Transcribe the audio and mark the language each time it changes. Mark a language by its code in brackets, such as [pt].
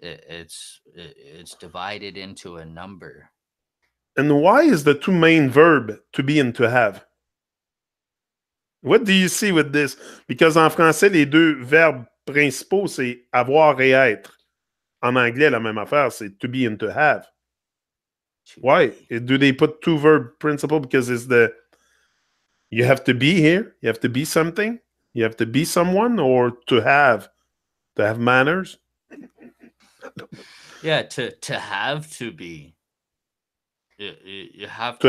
[en] It's divided into a number. And why is the two main verb to be and to have? What do you see with this? [fr] Because en français, les deux verbes principaux, c'est avoir et être. En anglais, la même affaire, c'est [en] to be and to have. To Why? be. Do they put two verb principle because it's the you have to be here, you have to be something, you have to be someone, or to have manners, Yeah, to have to be. You have to